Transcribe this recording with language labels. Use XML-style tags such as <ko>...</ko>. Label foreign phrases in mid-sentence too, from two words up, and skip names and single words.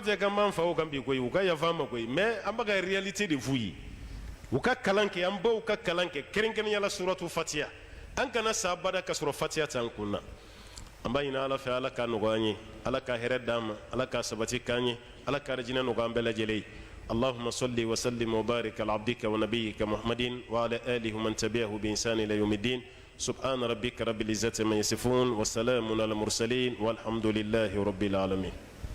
<bm>tɛ k'an b'an faw kan bi koyi u ka yafa an ma koyi mais an bɛ ka réalité de f'u ye u ka kalan kɛ an baw ka kalan kɛ kɛrɛnkɛrɛnnenya la suratu fatiha an kana sa abada ka sɔrɔ fatiha t'an kun na an b'a ɲini ala fɛ ala k'a nɔgɔya an ye ala ka hɛrɛ d'an ma ala k'a sabati k'an ye ala ka jinɛ nɔgɔya an bɛɛ lajɛlen ye</bm> <ar>اللهم صل وسلم وبارك على عبدك ونبيك محمد وعلى آله ومن تبعه بإحسان إلى يوم الدين سبحان ربك رب العزة ما يصفون والسلام على المرسلين والحمد لله رب العالمين</ar>